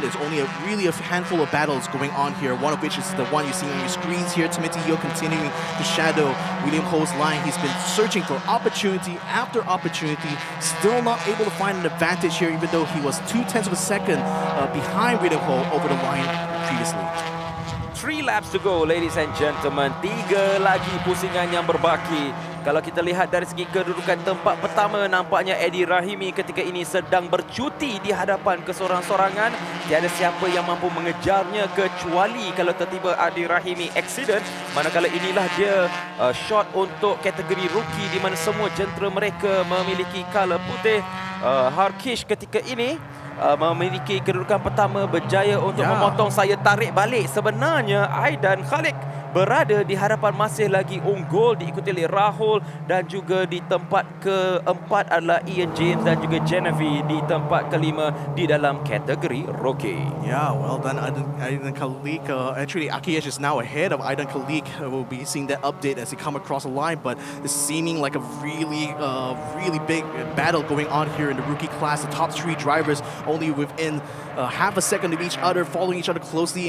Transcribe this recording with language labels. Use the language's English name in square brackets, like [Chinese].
[English] There's only really a handful of battles going on here, one of which is the one you see on your screens here. Timothy Yeo continuing to shadow William Ho's line. He's been searching for opportunity after opportunity, still not able to find an advantage here, even though he was 0.2 of a second behind William Ho over the line previously. 3 laps to go, ladies and gentlemen. [Malay] 3 lagi pusingan yang berbaki. Kalau kita lihat dari segi kedudukan tempat pertama, nampaknya Adi Rahimi ketika ini sedang bercuti di hadapan kesorang-sorangan. Tiada siapa yang mampu mengejarnya kecuali kalau tertiba Adi Rahimi accident. Manakala inilah dia shot untuk kategori rookie di mana semua jentera mereka memiliki color putih. Harkish ketika ini memiliki kedudukan pertama, berjaya untuk memotong saya tarik balik. Sebenarnya Aidan Khalik berada di hadapan masih lagi unggul, diikuti oleh Rahul, dan juga di tempat keempat adalah Ian James dan juga Genevieve di tempat kelima di dalam kategori rookie. [English] Yeah, well done Aidan Khalik. Actually, Akiyesh is now ahead of Aidan Khalik. We'll be seeing that update as he come across the line, but it's seeming like a really big battle going on here in the rookie class. The top 3 drivers only within half a second of each other, following each other closely.